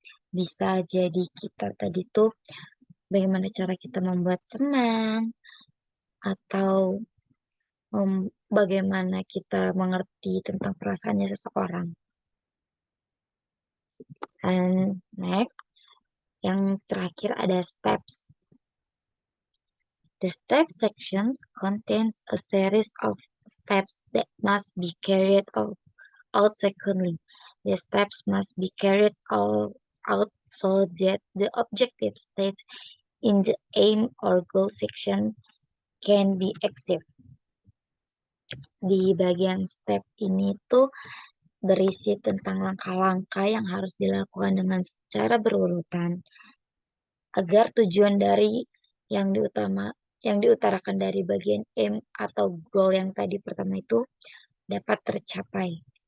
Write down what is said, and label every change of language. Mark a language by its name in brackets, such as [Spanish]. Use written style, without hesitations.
[Indonesian] Bisa jadi kita tadi tuh bagaimana cara kita membuat senang atau bagaimana kita mengerti tentang perasaannya seseorang. [English] And next, [Indonesian] yang terakhir ada steps. [English] The step sections contains a series of steps that must be carried out sequentially. The steps must be carried all out so that the objective state in the aim or goal section can be achieved. [Indonesian] Di bagian step ini tuh berisi tentang langkah-langkah yang harus dilakukan dengan secara berurutan agar tujuan dari yang yang diutarakan dari bagian aim atau goal yang tadi pertama itu dapat tercapai.